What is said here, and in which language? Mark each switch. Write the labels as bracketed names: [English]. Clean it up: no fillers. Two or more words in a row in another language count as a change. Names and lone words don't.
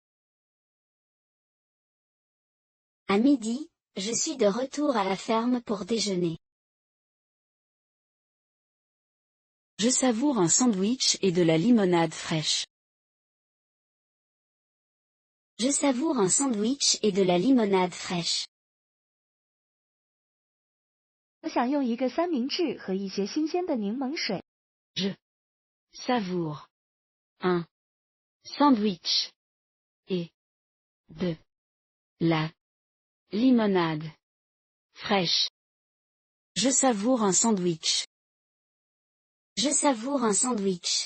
[French] À midi, je suis de retour à la ferme pour déjeuner. Je savoure un sandwich et de la limonade fraîche. Je savoure un sandwich et de la limonade fraîche. [Chinese] 我享用一个三明治和一些新鲜的柠檬水。 [French] Je savoure un sandwich et de la limonade fraîche. Je savoure un sandwich. Je savoure un sandwich.